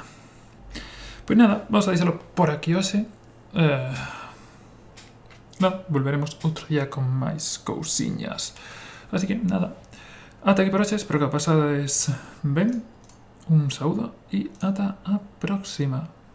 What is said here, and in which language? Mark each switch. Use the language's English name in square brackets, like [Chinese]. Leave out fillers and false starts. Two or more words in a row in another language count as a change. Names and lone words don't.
[Spanish] Pues nada, vamos a dejarlo por aquí hoxe. [Galician] Nada, volveremos outro día con máis cousiñas. Así que nada, ata aquí por hoxe, espero que pasades ben. Un saúdo e ata a próxima.